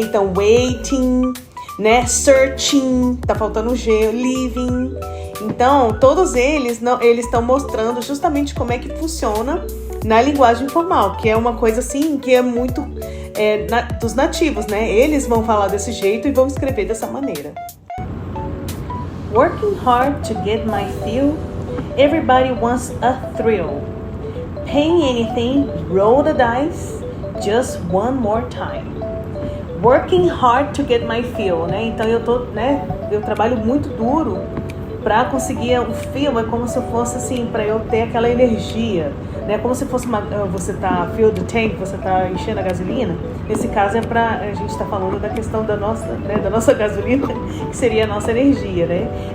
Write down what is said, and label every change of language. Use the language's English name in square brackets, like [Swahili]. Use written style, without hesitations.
[Portuguese] Então, waiting, né? Searching, tá faltando o G, living. Então, todos eles estão mostrando justamente como é que funciona na linguagem informal, que é uma coisa assim, que é muito dos nativos, né? Eles vão falar desse jeito e vão escrever dessa maneira. [English] Working hard to get my fill, everybody wants a thrill. Paying anything, roll the dice, just one more time. Working hard to get my fill, né? [Portuguese] Então eu trabalho muito duro para conseguir o feel, é como se fosse assim, para eu ter aquela energia, né? Como se fosse você tá [English] fill the tank, [Portuguese] você tá enchendo a gasolina. Nesse caso a gente tá falando da questão da nossa gasolina, que seria a nossa energia, né?